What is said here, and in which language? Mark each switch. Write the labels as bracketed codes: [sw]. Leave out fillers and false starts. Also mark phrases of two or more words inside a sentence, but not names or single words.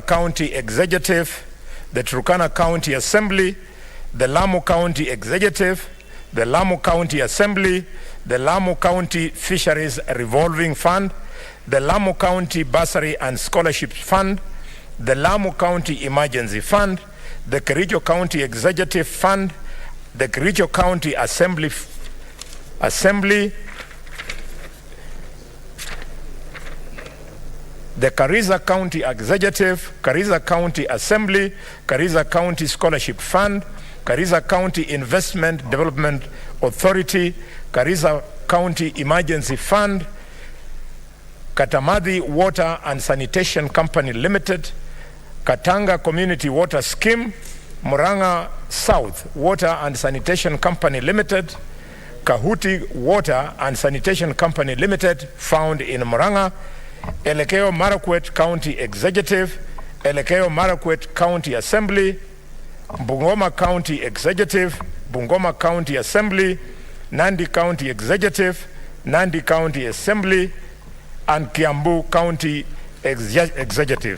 [en] County Executive, the Turkana County Assembly, the Lamu County Executive, the Lamu County Assembly, the Lamu County Fisheries Revolving Fund, the Lamu County Bursary and Scholarships Fund, the Lamu County Emergency Fund, the Kericho County Executive Fund, the Kericho County Assembly, the Kariza County Executive, Kariza County Assembly, Kariza County Scholarship Fund, Kariza County Investment Development Authority, Kariza County Emergency Fund, Katamadi Water and Sanitation Company Limited, Katanga Community Water Scheme, Muranga South Water and Sanitation Company Limited, Kahuti Water and Sanitation Company Limited, found in Muranga, Elekeo Marakwet County Executive, Elekeo Marakwet County Assembly, Bungoma County Executive, Bungoma County Assembly, Nandi County Executive, Nandi County Assembly, and Kiambu County Executive.